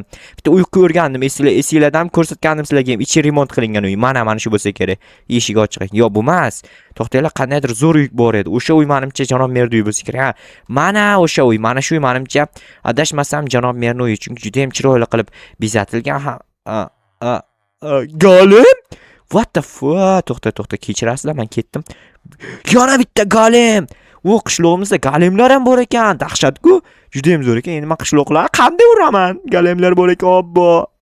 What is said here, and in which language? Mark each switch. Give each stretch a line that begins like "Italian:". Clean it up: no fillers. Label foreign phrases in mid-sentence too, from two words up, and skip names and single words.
Uzbek: Bitta uy ko'rgandim, esinglardan ko'rsatgandim sizlarga. Ichi remont qilingan uy. Mana shu bo'lsa kerak. Eshigi ochiq. Yo'q, bu emas. To'xtanglar, qandaydir zo'r uy bor edi. O'sha uy menimcha janob merning uyi bo'lsa kerak. Mana o'sha uy. Mana shu uy menimcha adashmasam janob merning uyi, chunki juda ham chiroyli qilib bezatilgan.
English: Golem? What the fuck?
Uzbek: To'xta, kechirasizlar, men ketdim. Yana bitta golem. Qishlog'imizda golemlar ham bor ekan. Dahshat-ku. Juda ham zo'r ekan. Endi men qishloqlarni qanday uraman? Golemlar bor ekan, obbo.